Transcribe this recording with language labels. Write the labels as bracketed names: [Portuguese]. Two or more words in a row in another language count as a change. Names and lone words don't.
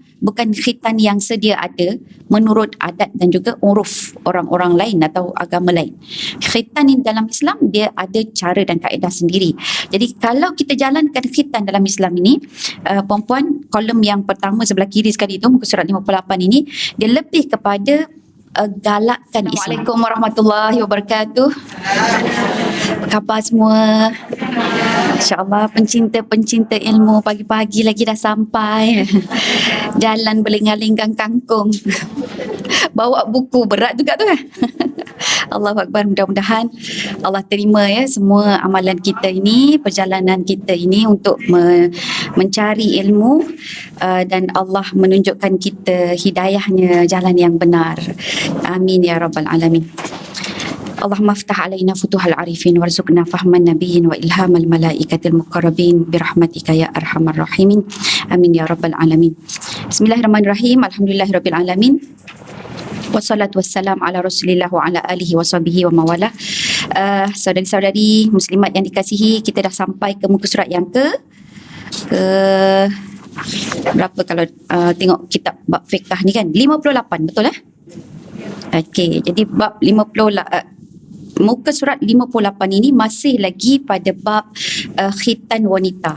[Malay] Bukan khitan yang sedia ada menurut adat dan juga uruf orang-orang lain atau agama lain. Khitan ini dalam Islam, dia ada cara dan kaedah sendiri. Jadi kalau kita jalankan khitan dalam Islam ini, perempuan, kolom yang pertama sebelah kiri sekali itu, muka surat 58 ini, dia lebih kepada galakkan Islam. [Arabic] السلام عليكم ورحمة الله وبركاته. [Malay] Apa khabar semua? [Arabic] إن شاء الله [Malay] pencinta-pencinta ilmu pagi-pagi lagi dah sampai. Jalan berling-linggang kangkung. Bawa buku berat juga tu kan. [Arabic] الله أكبر, [Malay] mudah-mudahan Allah terima ya semua amalan kita ini, perjalanan kita ini untuk mencari ilmu dan Allah menunjukkan kita hidayahnya jalan yang benar. [Arabic] آمين يا رب العالمين. اللهم افتح علينا فتوح العارفين وارزقنا فهم النبيين وإلهام الملائكة المقربين برحمتك يا أرحم الراحمين. آمين يا رب العالمين. بسم الله الرحمن الرحيم. الحمد لله رب العالمين. والصلاة والسلام على رسول الله وعلى آله وصحبه ومن والاه. [Malay] Saudari-saudari muslimat yang dikasihi, kita dah sampai ke muka surat yang ke berapa kalau tengok kitab bab fiqh ni kan, 58, betul Okey, jadi bab 50 muka surat 58 ini masih lagi pada bab khitan wanita.